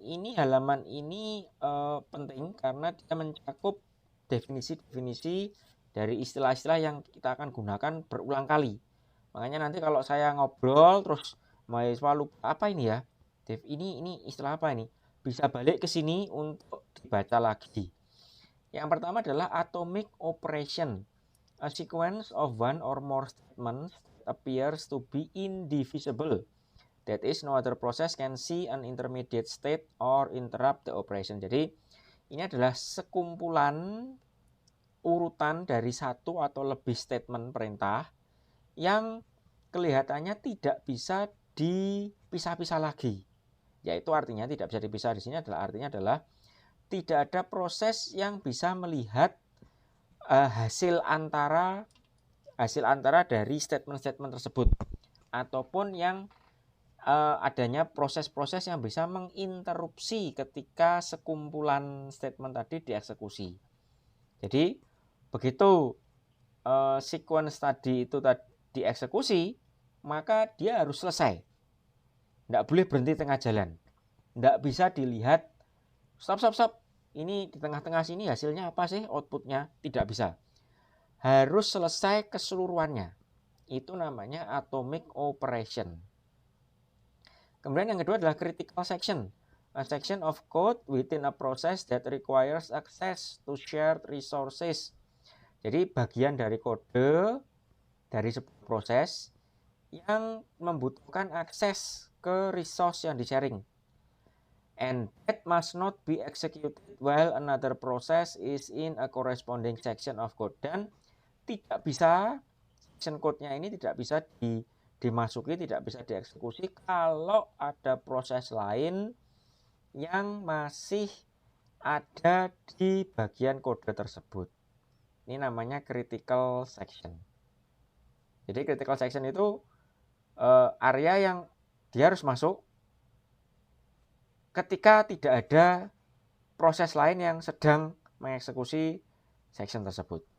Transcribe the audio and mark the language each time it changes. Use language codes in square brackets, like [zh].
[id] Ini halaman ini penting karena dia mencakup definisi-definisi dari istilah-istilah yang kita akan gunakan berulang kali. Makanya nanti kalau saya ngobrol terus mahasiswa lupa apa ini ya, Dev, ini istilah apa ini? Bisa balik ke sini untuk dibaca lagi. Yang pertama adalah atomic operation. [en] A sequence of one or more statements appears to be indivisible. That is, no other process can see an intermediate state or interrupt the operation. [id] Jadi, ini adalah sekumpulan urutan dari satu atau lebih statement perintah yang kelihatannya tidak bisa dipisah-pisah lagi. Yaitu artinya tidak bisa dipisah di sini artinya adalah tidak ada proses yang bisa melihat hasil antara dari statement-statement tersebut ataupun yang adanya proses-proses yang bisa menginterupsi ketika sekumpulan statement tadi dieksekusi. Jadi begitu sequence tadi itu dieksekusi, maka dia harus selesai. Tidak boleh berhenti tengah jalan. Tidak bisa dilihat stop. Ini di tengah-tengah sini hasilnya apa sih, outputnya? Tidak bisa. Harus selesai keseluruhannya. Itu namanya atomic operation. Kemudian yang kedua adalah critical section. [en] A section of code within a process that requires access to shared resources. [id] Jadi bagian dari kode dari sebuah proses yang membutuhkan akses ke resource yang di-sharing. [en] And that must not be executed while another process is in a corresponding section of code. [id] Dan tidak bisa, section code-nya ini tidak bisa dimasuki, tidak bisa dieksekusi kalau ada proses lain yang masih ada di bagian kode tersebut. Ini namanya critical section. Jadi critical section itu area yang dia harus masuk ketika tidak ada proses lain yang sedang mengeksekusi section tersebut.